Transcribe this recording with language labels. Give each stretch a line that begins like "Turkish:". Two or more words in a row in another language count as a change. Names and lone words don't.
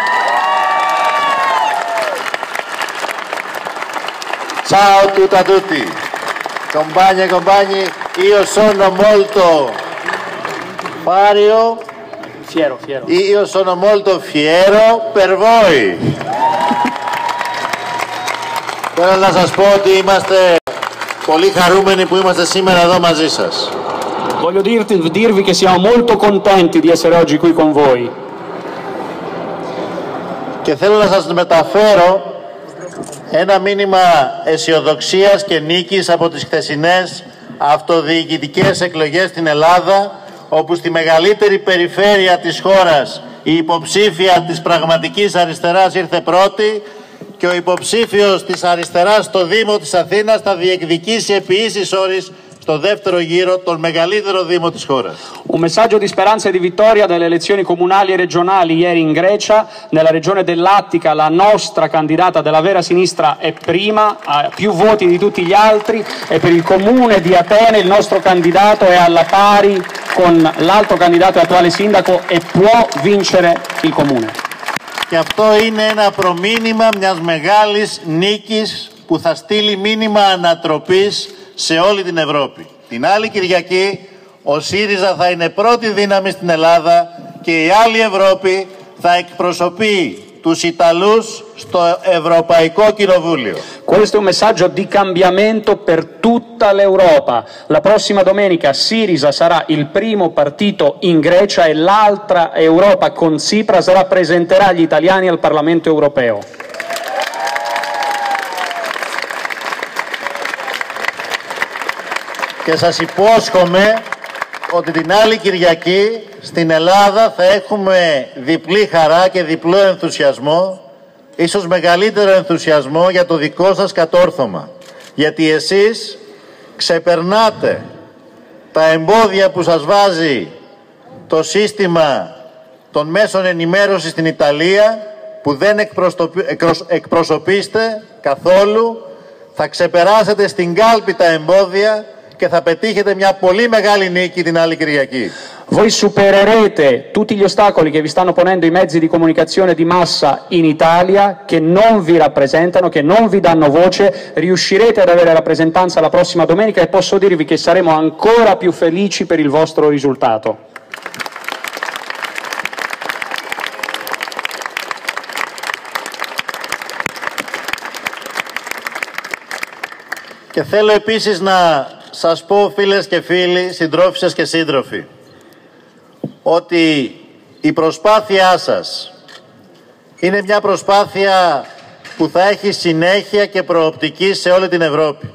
Italian: Ciao a tutti, compagni e compagni, io sono molto Fiero. io sono molto fiero per voi.
Greek: Θέλω να σας πω ότι είμαστε πολύ χαρούμενοι που είμαστε σήμερα εδώ μαζί σας.
Italian: Voglio dirvi che siamo molto contenti di essere oggi qui con voi.
Greek: Και θέλω να σας μεταφέρω ένα μήνυμα αισιοδοξίας και νίκης από τις χθεσινές αυτοδιοικητικές εκλογές στην Ελλάδα, όπου στη μεγαλύτερη περιφέρεια της χώρας η υποψήφια της πραγματικής αριστεράς ήρθε πρώτη και ο υποψήφιος της αριστεράς στο Δήμο της Αθήνας θα διεκδικήσει επί ίσης όρης στο δεύτερο γύρο τον μεγαλύτερο Δήμο της χώρας.
Italian: Un messaggio di speranza e di vittoria dalle elezioni comunali e regionali ieri in Grecia. Nella regione dell'Attica la nostra candidata della vera sinistra è prima, ha più voti di tutti gli altri, e per il comune di Atene il nostro candidato è alla pari con l'altro candidato e attuale sindaco e può vincere il comune.
Greek: Και αυτό είναι ένα προμήνυμα μιας μεγάλης νίκης που θα στείλει μήνυμα ανατροπής σε όλη την Ευρώπη. Την άλλη Κυριακή ο ΣΥΡΙΖΑ θα είναι πρώτη δύναμη στην Ελλάδα και η άλλη Ευρώπη θα εκπροσωπεί τους Ιταλούς στο Ευρωπαϊκό Κοινοβούλιο.
Italian: Questo è un messaggio di cambiamento per tutta l'Europa. La prossima domenica Siriza sarà il primo partito in Grecia e l'altra Europa con Tsipras rappresenterà gli italiani al Parlamento europeo.
Greek: Και σας υπόσχομαι ότι την άλλη Κυριακή στην Ελλάδα θα έχουμε διπλή χαρά και διπλό ενθουσιασμό, ίσως μεγαλύτερο ενθουσιασμό για το δικό σας κατόρθωμα. Γιατί εσείς ξεπερνάτε τα εμπόδια που σας βάζει το σύστημα των μέσων ενημέρωσης στην Ιταλία, που δεν εκπροσωπείστε καθόλου, θα ξεπεράσετε στην κάλπη τα εμπόδια και θα πετύχετε μια πολύ μεγάλη νίκη την άλλη Κυριακή.
Italian: Voi supererete tutti gli ostacoli che vi stanno ponendo i mezzi di comunicazione di massa in Italia, che non vi rappresentano, che non vi danno voce, riuscirete ad avere rappresentanza la prossima domenica e posso dirvi che saremo ancora più felici per il vostro risultato.
Greek: Και θέλω επίσης να σας πω, φίλες και φίλοι, συντρόφισσες και σύντροφοι, ότι η προσπάθειά σας είναι μια προσπάθεια που θα έχει συνέχεια και προοπτική σε όλη την Ευρώπη.